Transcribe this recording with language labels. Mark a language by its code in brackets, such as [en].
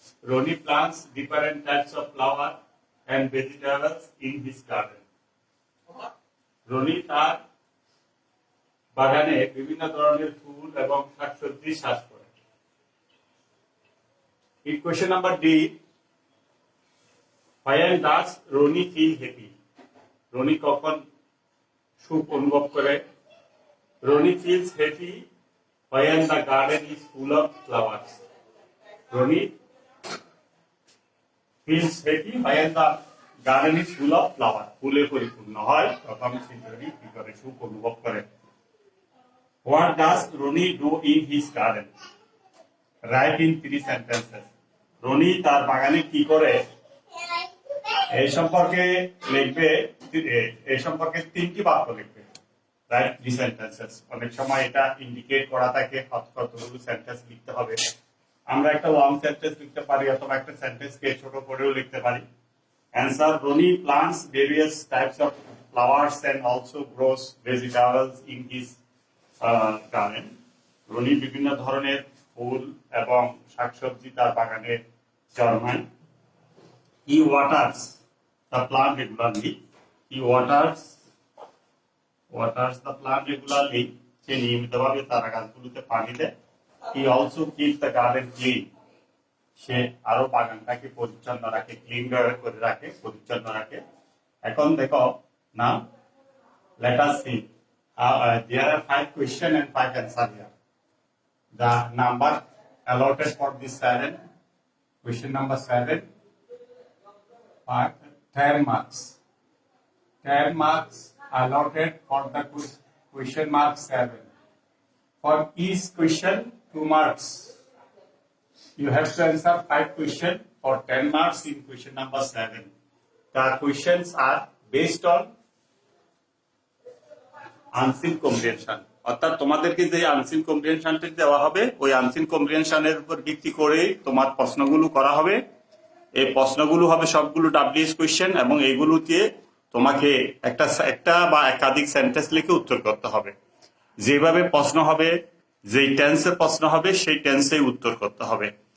[en] Roni plants different types of flower and vegetables in his garden. [bn] Roni তার বাগানে বিভিন্ন ধরনের ফুল এবং শাকসবজি চাষ করে. [en] In question number D, when does Roni feel happy? [bn] Roni কখন সুখ অনুভব করে? [en] Roni feels happy when the garden is full of flowers. Roni feels happy when the garden is full of flowers. [bn] ফুলে পরিপূর্ণ হয় তখন সে কি করে? সুখ অনুভব করে. [en] What does Roni do in his garden? Write in 3 sentences. [bn] Roni তার বাগানে কি করে? এই সম্পর্কে লিখবে, এই সম্পর্কে 3টি বাক্য লিখবে. [en] Write 3 sentences. [bn] অনেক সময় এটা ইন্ডিকেট করা থাকে কতগুলো সেন্টেন্স লিখতে হবে. আমরা একটা লং সেন্টেন্স লিখতে পারি অথবা একটা সেন্টেন্সকে ছোট করেও লিখতে পারি. [en] Answer. Roni plants various types of flowers and also grows vegetables in his garden. [bn] Roni বিভিন্ন ধরনের ফুল এবং শাকসবজি তার বাগানে জন্মায়. [en] He waters the plant regularly. He waters the plant regularly. [bn] সে নিয়মিতভাবে তার গাছগুলোতে পানি দেয়. [en] He also keeps the garden clean. [bn] সে আরো বাগানটাকে পরিচ্ছন্ন রাখে, ক্লিন করে রাখে, পরিচ্ছন্ন রাখে. এখন দেখো না, [en] let us see. There are 5 questions and 5 answers here. The number allotted for this 7, question number 7, 10 marks. 10 marks allotted for the question mark 7. For each question, 2 marks. You have to answer 5 questions for 10 marks in question number 7. The questions are based on unseen comprehension. [bn] অর্থাৎ তোমাদেরকে যে unseen কম্প্রিহেনশনটা দেওয়া হবে ওই unseen কম্প্রিহেনশনের উপর ভিত্তি করে তোমার প্রশ্নগুলো করা হবে. এই প্রশ্নগুলো হবে সবগুলো ডাব্লিউএস কোয়েশ্চেন এবং এইগুলোতে তোমাকে একটা বা একাধিক সেন্টেন্স লিখে উত্তর করতে হবে. যেভাবে প্রশ্ন হবে, যেই টেন্সে প্রশ্ন হবে সেই টেন্সে উত্তর করতে হবে.